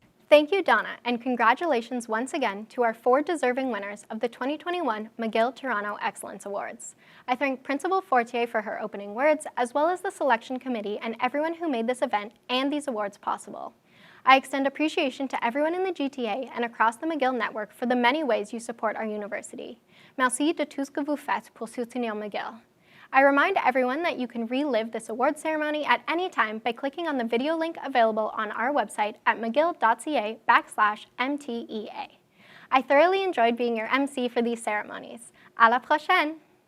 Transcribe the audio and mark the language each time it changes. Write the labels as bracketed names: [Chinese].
[English] Thank you, Donna, and congratulations once again to our 4 deserving winners of the 2021 McGill Toronto Excellence Awards. I thank Principal Fortier for her opening words, as well as the selection committee and everyone who made this event and these awards possible. I extend appreciation to everyone in the GTA and across the McGill network for the many ways you support our university. [French] Merci de tout ce que vous faites pour soutenir McGill. [English] I remind everyone that you can relive this award ceremony at any time by clicking on the video link available on our website at mcgill.ca/MTEA. I thoroughly enjoyed being your MC for these ceremonies. [French] À la prochaine!